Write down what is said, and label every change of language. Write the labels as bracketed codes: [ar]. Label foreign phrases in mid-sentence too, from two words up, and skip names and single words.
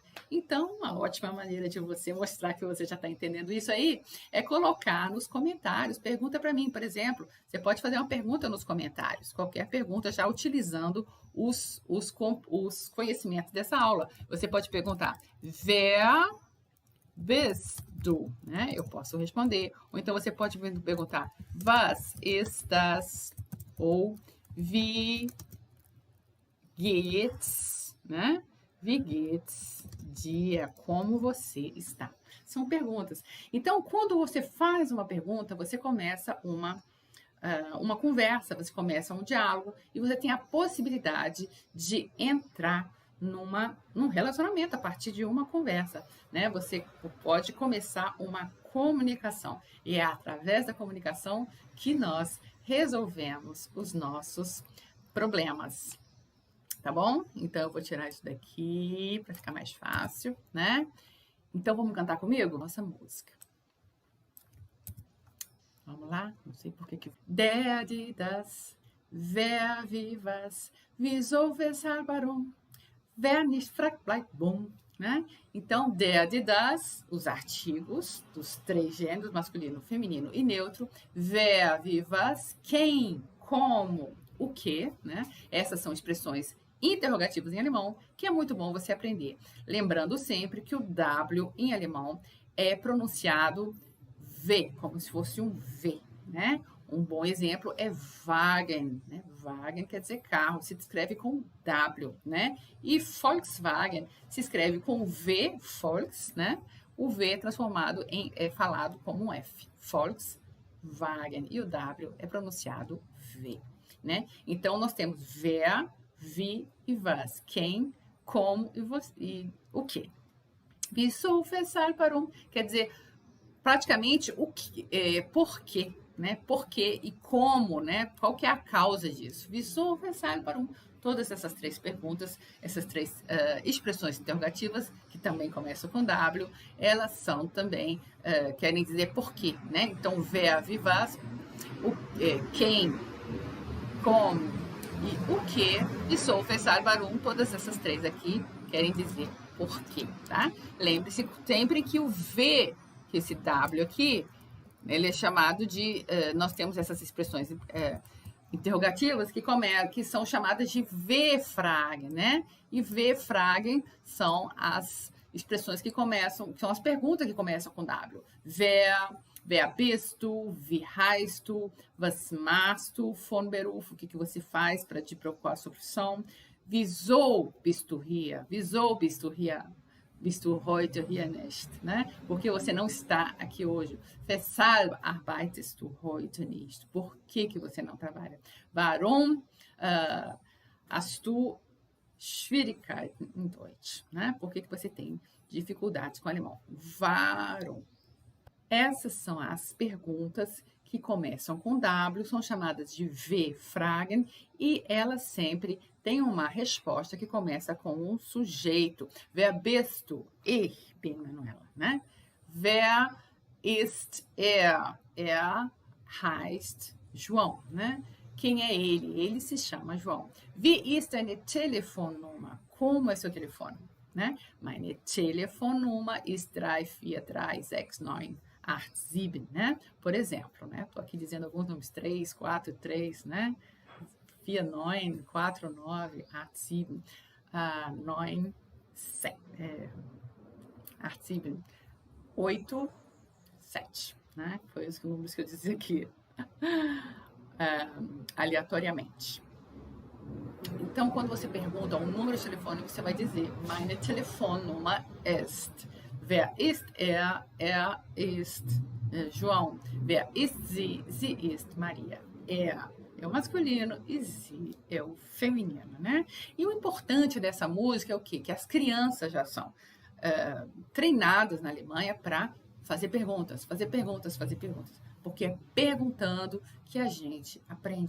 [pt] Então, uma ótima maneira de você mostrar que você já está entendendo isso aí é colocar nos comentários. Pergunta para mim, por exemplo. Você pode fazer uma pergunta nos comentários. Qualquer pergunta, já utilizando os conhecimentos dessa aula. Você pode perguntar, [de] wer bist du? [pt] Né? Eu posso responder. Ou então você pode perguntar, [de] was ist das? [pt] Ou [de] wie geht's, [pt] né? [de] Wie geht's dir? [pt] Como você está? São perguntas. Então, quando você faz uma pergunta, você começa uma conversa, você começa um diálogo e você tem a possibilidade de entrar num relacionamento a partir de uma conversa, né? Você pode começar uma comunicação e é através da comunicação que nós resolvemos os nossos problemas, tá bom? Então eu vou tirar isso daqui para ficar mais fácil, né? Então vamos cantar comigo nossa música. Vamos lá? Não sei por que. [de] Der die das, wer wie was, wieso, weshalb, warum, wer nicht fragt, bleibt bumm. [pt] Né? Então, [de] der, die, das, [pt] os artigos dos três gêneros, masculino, feminino e neutro. [de] Wer, wie, was, [pt] quem, como, o que. Né? Essas são expressões interrogativas em alemão, que é muito bom você aprender. Lembrando sempre que o W em alemão é pronunciado V, como se fosse um V, né? Um bom exemplo é Wagen, né? Wagen quer dizer carro, se escreve com W, né? E Volkswagen se escreve com V, Volks, né? O V transformado é falado como um F, Volkswagen, e o W é pronunciado V, né? Então nós temos [de] wer, wie [pt] e was, quem, como e o que. [de] Wieso, weshalb, warum, [pt] quer dizer praticamente o que, por quê, né? Por quê e como, né? Qual que é a causa disso? Wieso, weshalb, warum? Todas essas três perguntas, essas três expressões interrogativas, que também começam com W, elas são também, querem dizer por quê, né? Então, [de] wer, wie, was, [pt] quem, como e o que, [de] wieso, weshalb, warum, [pt] todas essas três aqui querem dizer por quê, tá? Lembre-se sempre que o V, que esse W aqui, ele é chamado de, nós temos essas expressões interrogativas que são chamadas de V-Fragen, né? E V-Fragen são as expressões que começam, são as perguntas que começam com W. [de] Wer bist du? Wie heißt du? Was machst du von Beruf? [pt] O que você faz para te preocupar com a profissão? [de] Wieso bist du hier? Wieso bist du hier? Bist du heute hier nicht, [pt] né? Porque você não está aqui hoje. [de] Weshalb arbeitest du heute nicht? [pt] Por que você não trabalha? [de] Warum hast du Schwierigkeiten in Deutsch? [pt] Né? Por que você tem dificuldades com o alemão? [de] Warum? [pt] Essas são as perguntas que começam com W, são chamadas de V-Fragen, e elas sempre têm uma resposta que começa com um sujeito. [de] Wer bist du? Ich bin Manuela, né? Wer ist er? Er heißt João, né? [pt] Quem é ele? Ele se chama João. [de] Wie ist deine Telefonnummer? [pt] Como é seu telefone? Né? [de] Meine Telefonnummer ist 34369. Art 7, [pt] né? Por exemplo, né? Tô aqui dizendo alguns números, 3, 4, 3, né? 49, 49, Art 7, 9, 7, Art 7, 8, 7, né? Foi os números que eu disse aqui, aleatoriamente. Então, quando você pergunta um número de telefone, você vai dizer, [de] meine Telefonnummer ist. Wer ist er? Er ist João. Wer ist sie? Sie ist Maria. [pt] Er é o masculino e sie é o feminino, né? E o importante dessa música é o quê? Que as crianças já são treinadas na Alemanha para fazer perguntas. Porque é perguntando que a gente aprende.